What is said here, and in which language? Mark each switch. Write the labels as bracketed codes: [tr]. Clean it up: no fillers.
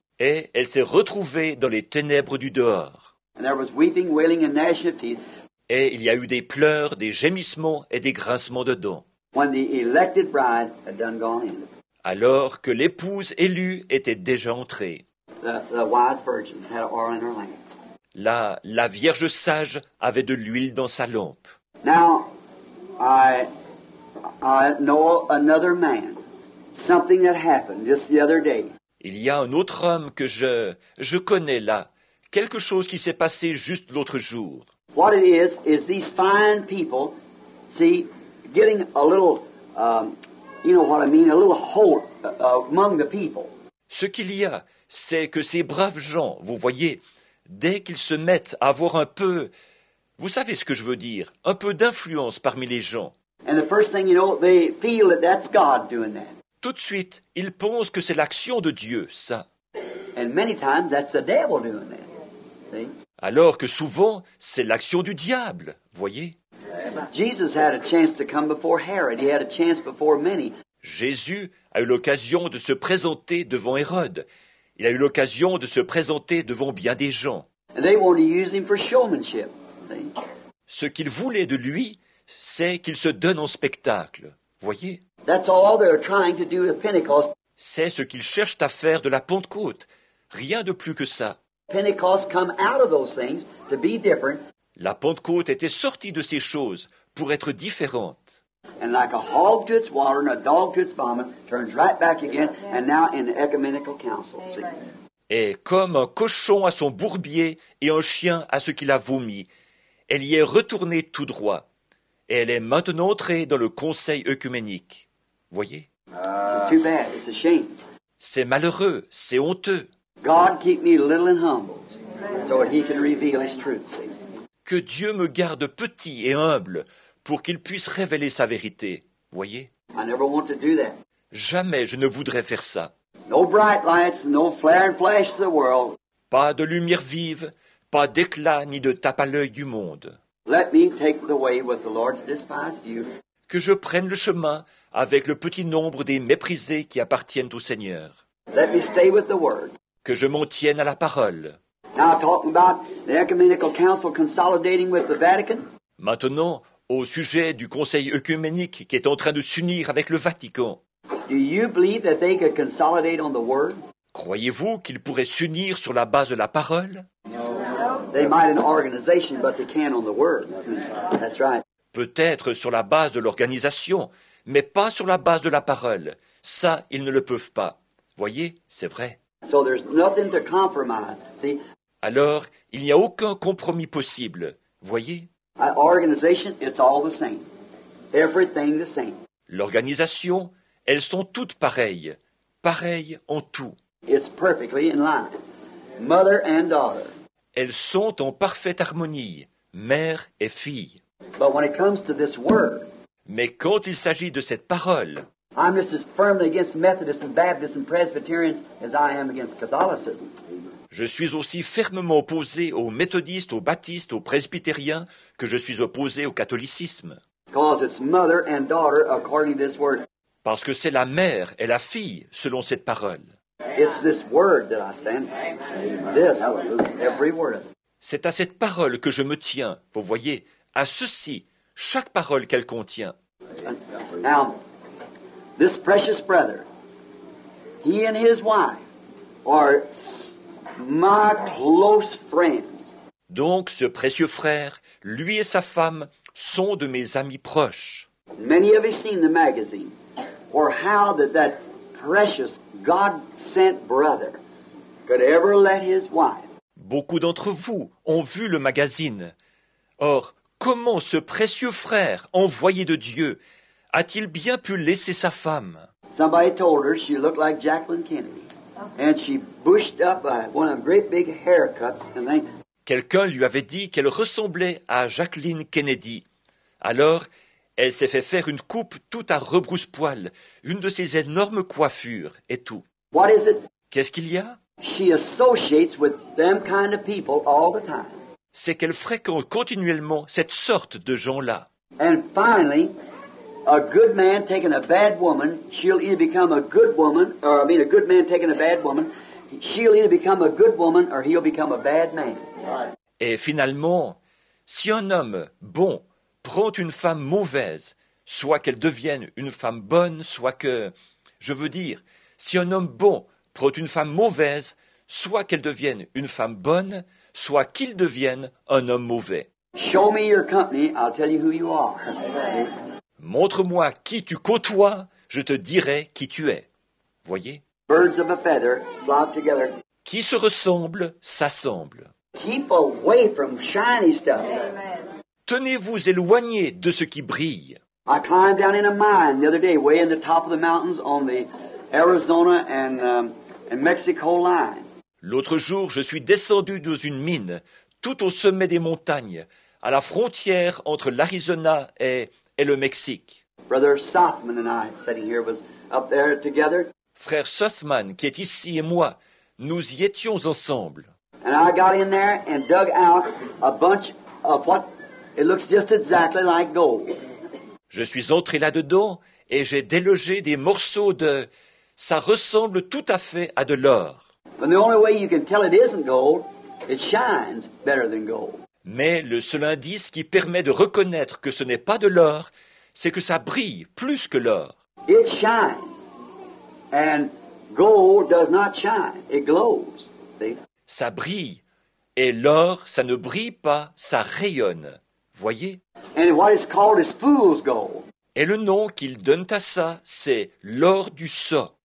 [fr] Et elle s'est retrouvée dans les ténèbres du dehors. [en] And there was weeping, wailing, and gnashing of teeth [fr] Et il y a eu des pleurs, des gémissements et des grincements de dents, [en] when the elected bride had done gone in. [fr] alors que l'épouse élue était déjà entrée. [en] The wise virgin had oil in her lamp. [fr] La Vierge sage avait de l'huile dans sa lampe. [en] Now, I know another man, something that happened just the other day. [fr] Il y a un autre homme que je connais là, quelque chose qui s'est passé juste l'autre jour. [en] What it is these fine people, see, getting a little, you know what I mean, a little hold among the people. [fr] Ce qu'il y a, c'est que ces braves gens, vous voyez, dès qu'ils se mettent à avoir un peu, vous savez ce que je veux dire, un peu d'influence parmi les gens, [en] And the first thing you know, they feel that that's God doing that. [fr] tout de suite, ils pensent que c'est l'action de Dieu, ça. [en] And many times that's the devil doing that. See? [fr] Alors que souvent, c'est l'action du diable, voyez. [en] Jesus had a chance to come before Herod. He had a chance before many. [fr] Jésus a eu l'occasion de se présenter devant Hérode. Il a eu l'occasion de se présenter devant bien des gens. [en] And they wanted to use him for showmanship. See? [fr] Ce qu'ils voulaient de lui, c'est qu'il se donne en spectacle, voyez. [en] That's all they're trying to do with Pentecost. [fr] C'est ce qu'ils cherchent à faire de la Pentecôte. Rien de plus que ça. [en] Pentecost come out of those things to be different. [fr] La Pentecôte était sortie de ces choses pour être différente. [en] And like a hog to its water and a dog to its vomit, turns right back again, and now in the ecumenical council. See? [fr] Et comme un cochon à son bourbier et un chien à ce qu'il a vomi, elle y est retournée tout droit. Et elle est maintenant entrée dans le conseil œcuménique. Voyez? [en] It's too bad. It's a shame. [fr] C'est malheureux, c'est honteux. [en] God keep me little and humble so that he can reveal his truth. See? [fr] Que Dieu me garde petit et humble pour qu'il puisse révéler sa vérité. Voyez? [en] I never want to do that. [fr] Jamais je ne voudrais faire ça. [en] No bright lights, no flare and flash of the world. [fr] Pas de lumière vive, pas d'éclat ni de tape à l'œil du monde. [en] Let me take the way with the Lord's despised few. [fr] Que je prenne le chemin avec le petit nombre des méprisés qui appartiennent au Seigneur. [en] Let me stay with the Word. [fr] Que je m'en tienne à la parole. [en] Now talking about the Ecumenical Council consolidating with the Vatican. [fr] Maintenant, au sujet du Conseil œcuménique qui est en train de s'unir avec le Vatican. [en] Do you believe that they could consolidate on the Word? [fr] Croyez-vous qu'ils pourraient s'unir sur la base de la parole? [en] They might in organization, but they can't on the Word. That's right. [fr] Peut-être sur la base de l'organisation, mais pas sur la base de la parole. Ça, ils ne le peuvent pas. Voyez, c'est vrai. [en] So there's nothing to compromise. See, [fr] Alors, il n'y a aucun compromis possible. Voyez, [en] organization, it's all the same. Everything the same. [fr] l'organisation, elles sont toutes pareilles. Pareilles en tout. [en] It's perfectly in line. Mother and daughter. [fr] Elles sont en parfaite harmonie, mère et fille. [en] But when it comes to this word, [fr] Mais quand il s'agit de cette parole, [en] I'm just as firmly against Methodists and Baptists and Presbyterians as I am against Catholicism. [fr] je suis aussi fermement opposé aux méthodistes, aux baptistes, aux presbytériens que je suis opposé au catholicisme. [en] Because it's mother and daughter according to this word. [fr] Parce que c'est la mère et la fille selon cette parole. [en] It's this word that I stand. This, every word of it. [fr] C'est à cette parole que je me tiens, vous voyez, à ceci, chaque parole qu'elle contient. [en] Now, this precious brother, he and his wife are my close friends. [fr] Donc ce précieux frère, lui et sa femme, sont de mes amis proches. [en] Many of you seen the magazine, or how that precious God-sent brother could ever let his wife. [fr] Beaucoup d'entre vous ont vu le magazine. Or, comment ce précieux frère, envoyé de Dieu, a-t-il bien pu laisser sa femme? [en] Somebody told her she looked like Jacqueline Kennedy, and she bushed up one of them great big haircuts, and they. [fr] Quelqu'un lui avait dit qu'elle ressemblait à Jacqueline Kennedy. Alors, elle s'est fait faire une coupe tout à rebrousse-poil, une de ces énormes coiffures et tout. [en] What is it? [fr] Qu'est-ce qu'il y a? [en] She associates with them kind of people all the time. [fr] C'est qu'elle fréquente continuellement cette sorte de gens-là. [en] And finally, a good man taking a bad woman, she'll either become a good woman, or a good man taking a bad woman, she'll either become a good woman or he'll become a bad man. [fr] Et finalement, si un homme bon prend une femme mauvaise, soit qu'elle devienne une femme bonne, soit que... Je veux dire, si un homme bon prend une femme mauvaise, soit qu'elle devienne une femme bonne, soit qu'il devienne un homme mauvais. [en] Show me your company, I'll tell you who you are. [fr] Montre-moi qui tu côtoies, je te dirai qui tu es. Voyez? [en] Birds of a feather flock together. [fr] Qui se ressemble, s'assemble. [en] Keep away from shiny stuff. [fr] Tenez-vous éloignés de ce qui brille. [en] I climbed down in a mine the other day, way in the top of the mountains on the Arizona and Mexico line. [fr] L'autre jour, je suis descendu dans une mine, tout au sommet des montagnes, à la frontière entre l'Arizona et le Mexique. [en] Brother Sothman and I, sitting here, was up there together. [fr] Frère Sothman, qui est ici, et moi, nous y étions ensemble. [en] And I got in there and dug out a bunch of what it looks just exactly like gold. [fr] Je suis entré là-dedans et j'ai délogé des morceaux de... Ça ressemble tout à fait à de l'or. [en] But the only way you can tell it isn't gold, it shines better than gold. [fr] Mais le seul indice qui permet de reconnaître que ce n'est pas de l'or, c'est que ça brille plus que l'or. [en] It shines. And gold does not shine. It glows. See? [fr] Ça brille. Et l'or, ça ne brille pas, ça rayonne. Voyez? [en] And what is called is fool's gold. [fr] Et le nom qu'ils donnent à ça, c'est l'or du sot.